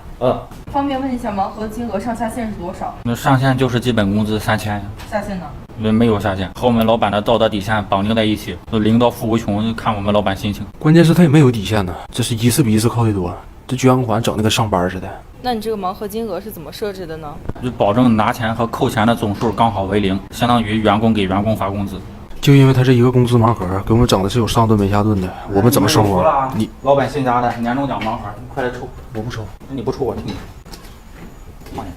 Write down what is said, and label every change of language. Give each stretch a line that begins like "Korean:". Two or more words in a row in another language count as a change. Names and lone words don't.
Chinese: 方便问一下盲盒的金額上下限是多少？那上限就是基本工資3000呀。下限呢？沒有下限，和我們老板的道德底線綁定在一起，領導富無窮，看我們老板心情。關鍵是他也沒有底線呢，這是一次比一次扣的多，這捐款整的跟上班似的。那你這個盲盒金額是怎麼設置的呢？就保證拿錢和扣錢的總數剛好為0，相當於員工給員工發工資。就因為他這一個工資盲盒，給我們整的是有上頓沒下頓的，我們怎麼生活？你老板新加的年終獎盲盒，你快來抽！我不抽，你不抽我替你。媽呀！